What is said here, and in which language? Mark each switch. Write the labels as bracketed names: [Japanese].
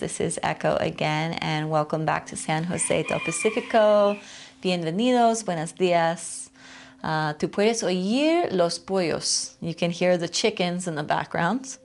[English] This is Echo again, and welcome back to San Jose del Pacifico. [Spanish] Bienvenidos, buenos días. Tú puedes oír los pollos. [English] You can hear the chickens in the background.